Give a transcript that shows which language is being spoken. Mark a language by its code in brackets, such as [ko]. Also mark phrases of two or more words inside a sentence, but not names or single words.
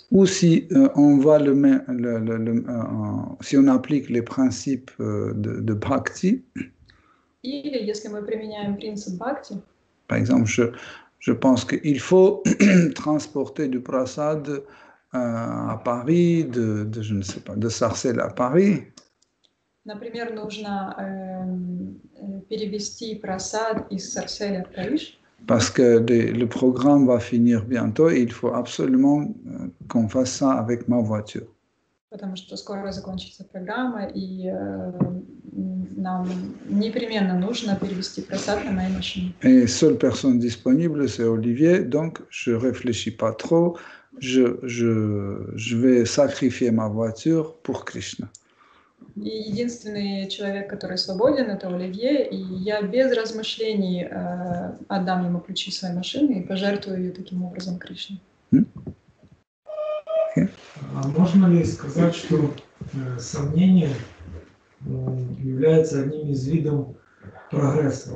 [fr] Ou si on va si on applique les principes de bhakti, [ru] Или если мы применяем принцип бхакти, [fr] par exemple, je pense qu'il faut transporter du prasad à Paris, je ne sais pas, de Sarcelles à Paris. [ru] Например, нужно перевести прасад из Сарселя в Париж. [fr] Parce que le programme va finir bientôt et il faut absolument qu'on fasse ça avec ma voiture. [ru] Потому что скоро закончится программа, и нам непременно нужно перевести просад на моей машине. [fr] Et seule personne disponible, c'est Olivier, donc je ne réfléchis pas trop, je vais sacrifier ma voiture pour Krishna. [ru] И единственный человек, который свободен, это Оливье, и я без размышлений отдам ему ключи своей машины и пожертвую ее таким образом Кришне. [fr] Okay. [ru] А можно ли сказать, что сомнение является одним из видов прогресса?